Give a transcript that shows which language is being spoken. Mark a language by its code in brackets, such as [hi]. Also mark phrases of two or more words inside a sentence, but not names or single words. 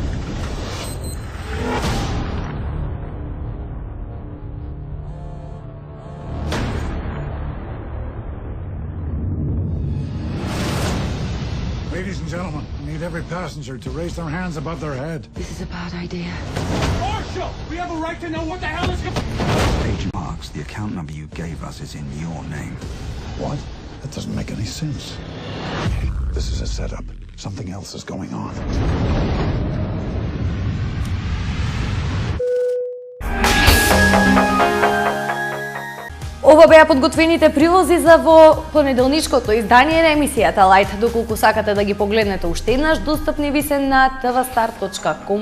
[en] Ladies and gentlemen, I need every passenger to raise their hands above their head. This is a bad idea. Marshal! We have a right to know what the hell is going on! Agent Marks, the account number you gave us is in your name. What? That doesn't make any sense. This is a setup. Something else is going on. [mk] Ова беа подготвените прилози за во понеделничкото издание на емисијата Лајт. Доколку сакате да ги погледнете уште еднаш, достапни ви се на tvstar.com.mk.